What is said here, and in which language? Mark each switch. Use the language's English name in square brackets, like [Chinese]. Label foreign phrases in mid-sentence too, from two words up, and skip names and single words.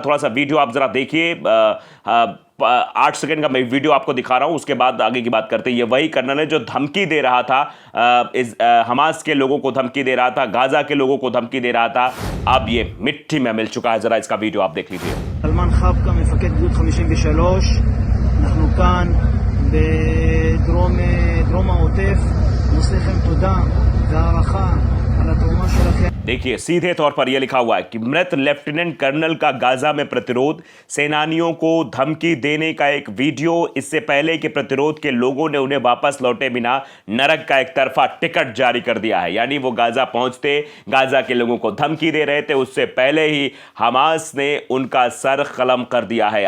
[Hindi] थोड़ा सा वीडियो आप जरा देखिए, 8 सेकंड का मैं वीडियो आपको दिखा रहा हूं, उसके बाद आगे की बात करते हैं। ये वही कर्नल है जो धमकी दे रहा था, हमास के लोगों को धमकी दे रहा था, गाजा के लोगों को धमकी दे रहा था। अब ये मिट्टी में मिल चुका है। जरा इसका वीडियो आप देख लीजिए। [Hebrew] סלמן חבקה, מפקד גדוד 53, אנחנו כאן בדרום העוטף, נושא לכם תודה והערכה על התרומה שלכם। [Hindi] देखिए, सीधे तौर पर यह लिखा हुआ है कि मृत लेफ्टिनेंट कर्नल का गाजा में प्रतिरोध, सेनानियों को धमकी देने का एक वीडियो। इससे पहले कि प्रतिरोध के लोगों ने उन्हें वापस लौटे बिना नरक का एक तरफा टिकट जारी कर दिया है। यानी वो गाजा पहुंचते, गाजा के लोगों को धमकी दे रहे थे, उससे पहले ही हमास ने उनका सर कलम कर दिया है।